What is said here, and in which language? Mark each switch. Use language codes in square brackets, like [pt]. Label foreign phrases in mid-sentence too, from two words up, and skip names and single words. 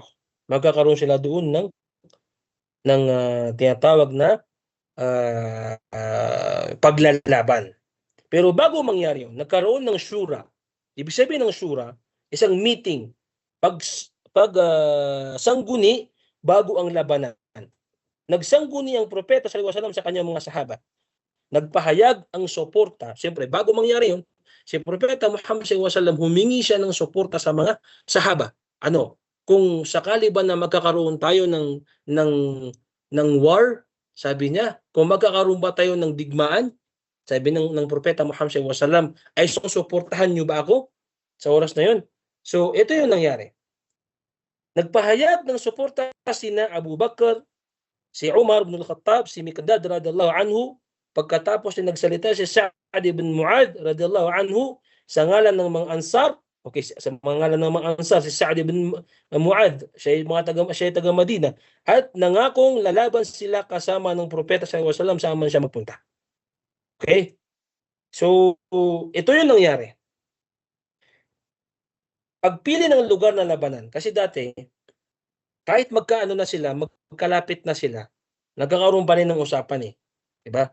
[tl] Magkakaroon sila doon ng tinatawag na paglalaban. Pero bago mangyari yun, nagkaroon ng syura. Ibig sabihin ng syura, isang meeting, sangguni bago ang labanan. Nagsangguni ang propeta [ar] sallallahu alaihi wasallam [tl] sa kanyang mga sahaba. Nagpahayag ang suporta. Siyempre, bago mangyari yun, si Propeta Muhammad SAW humingi siya ng suporta sa mga sahaba. Ano? Kung sakali ba na magkakaroon tayo ng war, sabi niya, kung magkakaroon ba tayo ng digmaan, sabi ng Propeta Muhammad SAW, ay susuportahan niyo ba ako sa oras na yun? So, ito yung nangyari. Nagpahayag ng suporta sina Abu Bakr, si Umar ibn al-Khattab, si Miqdad [ar] radhiyallahu anhu, [tl] pagkatapos na nagsalita si Sa'ad ibn Mu'adh [ar] radhiyallahu anhu [tl] sa ngalan ng mga Ansar. Okay, sa mga ngalan ng mga Ansar, si Sa'ad ibn Mu'adh, siya taga Madina, at nangakong lalaban sila kasama ng Propeta [ar] sallallahu alaihi wasallam [tl] saan man siya magpunta. Okay? So, ito yung nangyari. Pagpili ng lugar na labanan, kasi dati, kahit magkaano na sila, magkalapit na sila, nagkakaroon pa rin ng usapan eh. Diba?